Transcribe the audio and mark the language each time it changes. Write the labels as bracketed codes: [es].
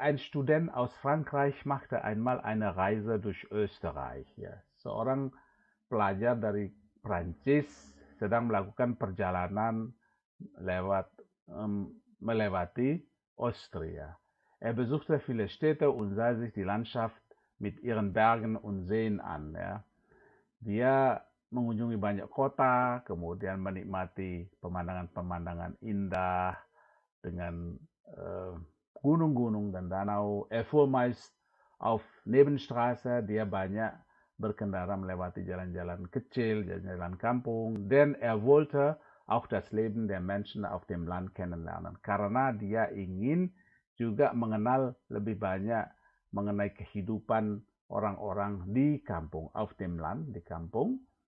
[de] Ein Student aus Frankreich machte einmal eine Reise durch Österreich. [id] Ya. Seorang pelajar dari Prancis sedang melakukan perjalanan lewat melewati Austria. [de] Er besuchte viele Städte und sah sich die Landschaft mit ihren Bergen und Seen an. [id] Ya. Dia mengunjungi banyak kota, kemudian menikmati pemandangan-pemandangan indah dengan gunung-gunung dan danau. [de] Er fuhr meist auf Nebenstraße, [id] dia banyak berkendara melewati jalan-jalan kecil, jalan-jalan kampung, [de] denn er wollte auch das Leben der Menschen auf dem Land kennenlernen. [id] Karena dia ingin juga mengenal lebih banyak mengenai kehidupan orang-orang di kampung, [de] auf dem Land, [id] di kampung.